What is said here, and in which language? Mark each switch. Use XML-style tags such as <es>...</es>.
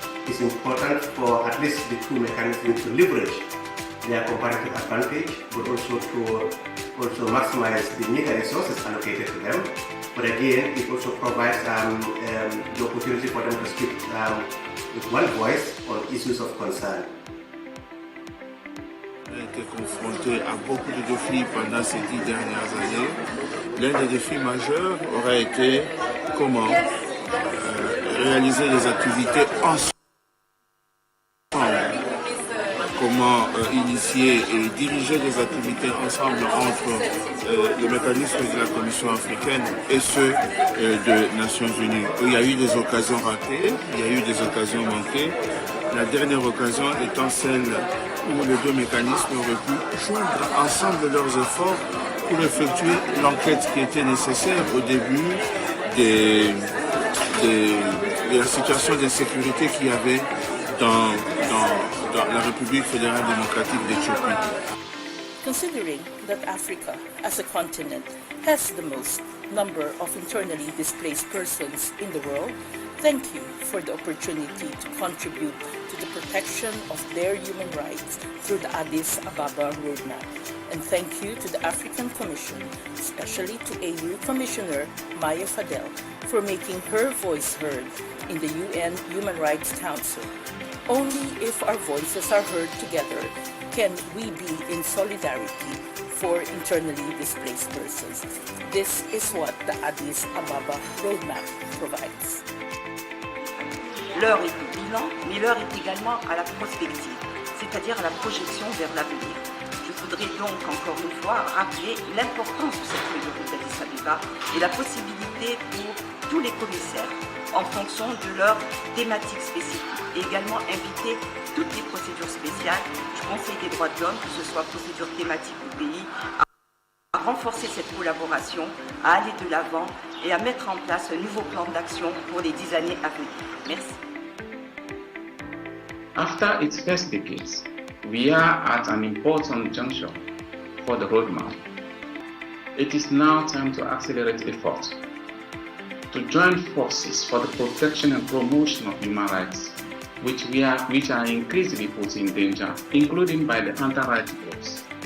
<en>It's important for at least the two mechanisms to leverage their comparative advantage, but also to maximize the meager resources allocated to them. But again, it also provides the opportunity for them to speak with one voice on issues of concern.</en> <fr>On a été confronté à beaucoup de défis pendant ces 10 dernières années. L'un des défis majeurs aurait été comment réaliser les activités ensemble. Comment initier et diriger des activités ensemble entre le mécanisme de la Commission africaine et ceux des Nations Unies. Il y a eu des occasions ratées, il y a eu des occasions manquées. La dernière occasion étant celle où les deux mécanismes auraient pu joindre ensemble leurs efforts pour effectuer l'enquête qui était nécessaire au début de la situation d'insécurité qu'il y avait dans la République fédérale démocratique d'Éthiopie.</fr> <en>Considering that Africa, as a continent, has the most number of internally displaced persons in the world, thank you for the opportunity to contribute to the protection of their human rights through the Addis Ababa Roadmap. And thank you to the African Commission, especially to AU Commissioner Maya Fadel, for making her voice heard in the UN Human Rights Council. Only if our voices are heard together can we be in solidarity for internally displaced persons. This is what the Addis Ababa Roadmap provides.</en> <fr>L'heure est au bilan, mais l'heure est également à la prospective, c'est-à-dire à la projection vers l'avenir. Je voudrais donc encore une fois rappeler l'importance de cette feuille de route d'Addis Abeba et la possibilité pour tous les commissaires en fonction de leurs thématiques spécifiques et également inviter toutes les procédures spéciales du Conseil des droits de l'homme, que ce soit procédure thématique ou pays, à renforcer cette collaboration, à aller de l'avant et à mettre en place un nouveau plan d'action pour les 10 années à venir. Merci.</fr> <en>After its first decades, we are at an important juncture for the roadmap. It is now time to accelerate efforts to join forces for the protection and promotion of human rights, which are increasingly put in danger, including by the anti-rights groups.</en>